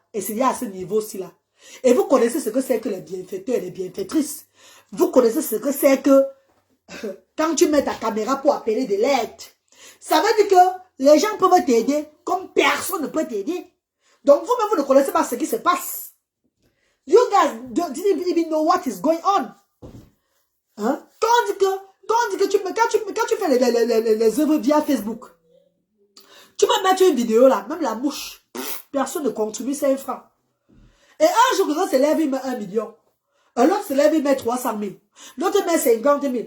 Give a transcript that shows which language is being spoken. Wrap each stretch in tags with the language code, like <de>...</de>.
<fr>Et c'est à ce niveau-ci là. Et vous connaissez ce que c'est que les bienfaiteurs et les bienfaitrices. Vous connaissez ce que c'est que quand tu mets ta caméra pour appeler de l'aide. Ça veut dire que les gens peuvent t'aider comme personne ne peut t'aider. Donc vous-même, vous ne connaissez pas ce qui se passe.</fr> <en>You guys didn't even know what is going on.</en> <fr>Hein? Quand on dit que quand tu fais les œuvres via Facebook, tu peux mettre une vidéo là, même la mouche, personne ne contribue 5 francs. Et un jour, l'autre se lève, il met 1 million. L'autre se lève, il met 300 000. L'autre met 50 000.</fr>